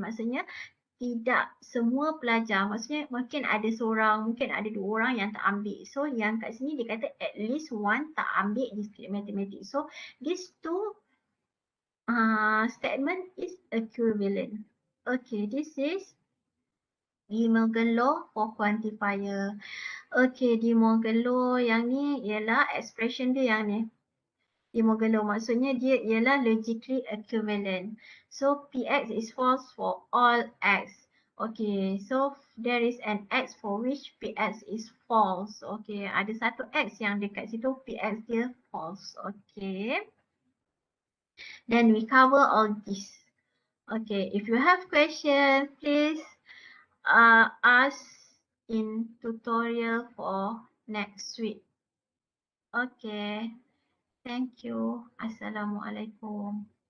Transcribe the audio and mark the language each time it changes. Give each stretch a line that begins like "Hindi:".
Malay: Maksudnya tidak semua pelajar. Maksudnya mungkin ada seorang, mungkin ada dua orang yang tak ambil. So yang kat sini dia kata
English: at least one
Malay: tak ambil discrete mathematics.
English: So these two statement is equivalent. Okay, this is De Morgan law for quantifier.
Malay: Okay, De Morgan law yang ni ialah expression dia yang ni. De Morgan law maksudnya dia ialah logically equivalent.
English: So Px is false for all x. Okay, so there is an x for which Px is false.
Malay: Okay, ada satu x yang dekat situ Px dia false.
English: Okay. Then we cover all this. Okay, if you have question, please ask in tutorial for next week. Okay, thank you. Assalamualaikum.